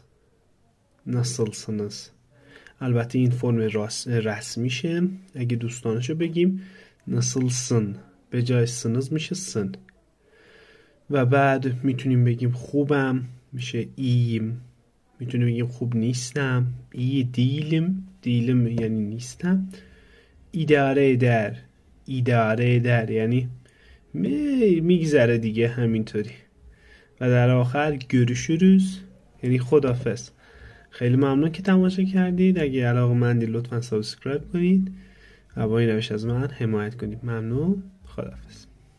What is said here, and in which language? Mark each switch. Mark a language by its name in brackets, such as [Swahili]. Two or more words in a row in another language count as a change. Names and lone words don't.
[Turkish] nasılsınız. [Persian] البته این فرم رسمیشه. اگه دوستانشو بگیم nasılsın به جای سنز میشه سن. و بعد میتونیم بگیم خوبم، میشه iyiyim. میتونیم بگیم خوب نیستم، [Turkish] iyi değilim. [Persian] değilim یعنی نیستم. [Turkish] idare eder. idare eder [Persian] یعنی میگذره دیگه، همینطوری. و در آخر görüşürüz یعنی خداحافظ. خیلی ممنون که تماشا کردید. اگه علاقه‌مندید لطفا سابسکرایب کنید و با این روش از من حمایت کنید. ممنون. خداحافظ.